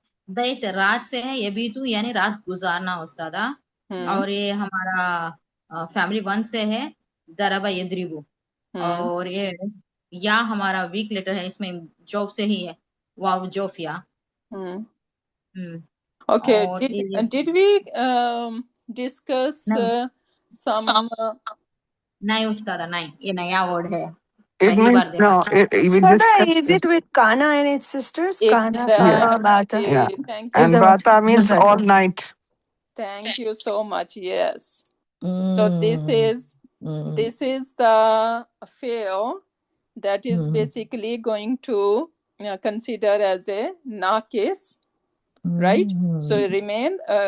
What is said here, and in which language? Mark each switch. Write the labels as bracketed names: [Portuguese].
[Hindi] बैत रात से है, ये भी तू यानी रात गुजारना उस्तादा। और ये हमारा फैमिली वन से है, दरबा यद्रिबू, और ये या हमारा वीक लेटर है, इसमें जोफ से ही है, वाव जोफ या। [English] Okay, did we discuss some? [Hindi] नहीं उस्तादा, नहीं, ये नया वर्ड है। [English] It means no. Is it with Kana and its sisters? Kana, Sama, Bata. Yeah. Thank you. And Bata means all night. Thank you so much. Yes. So this is the fail that is basically going to consider as a nakis, right? So remain.